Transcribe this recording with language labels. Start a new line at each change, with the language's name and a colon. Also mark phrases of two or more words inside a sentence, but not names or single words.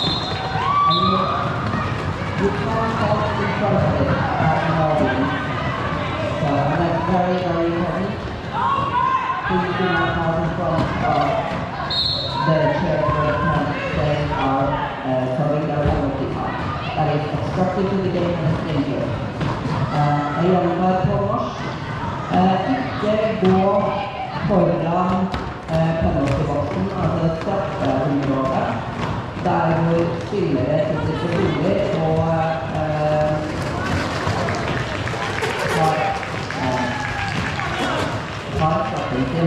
English: And you can't hold in front of it normally. So that's very, very important. Please do not hold in front of the chair where the players are throwing their penalty card. That is obstructive to the game and it's dangerous.
Norwegian: Jeg gjentar på norsk. Ikke gå foran penaltyboksen, altså straffeområdet, der hvor spillere sitter på hodet og har straffen sin.